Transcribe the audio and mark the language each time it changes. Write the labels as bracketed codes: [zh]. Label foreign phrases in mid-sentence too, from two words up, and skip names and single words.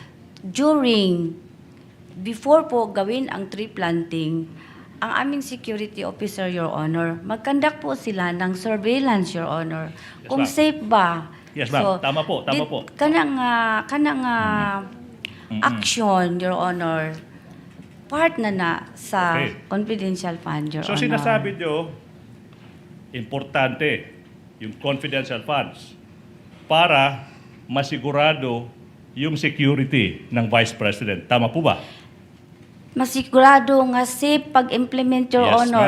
[tl] Before po gawin ang tree planting, ang aming security officer, [en] Your Honor, [tl] mag-conduct po sila ng surveillance, [en] Your Honor. Yes, [tl] Kung [en] ma'am. [tl] safe ba. [en] Yes, ma'am. [tl] Tama po, tama po. [ceb] Kanang action, [en] Your Honor, [ceb] part na sa [en] Okay. confidential fund, Your So Honor. [tl] sinasabi nyo, importante yung [en] confidential funds [tl] para masigurado yung security ng Vice President. Tama po ba? [ceb] Masigurado nga safe pag-implement, Your [en] Yes, Honor,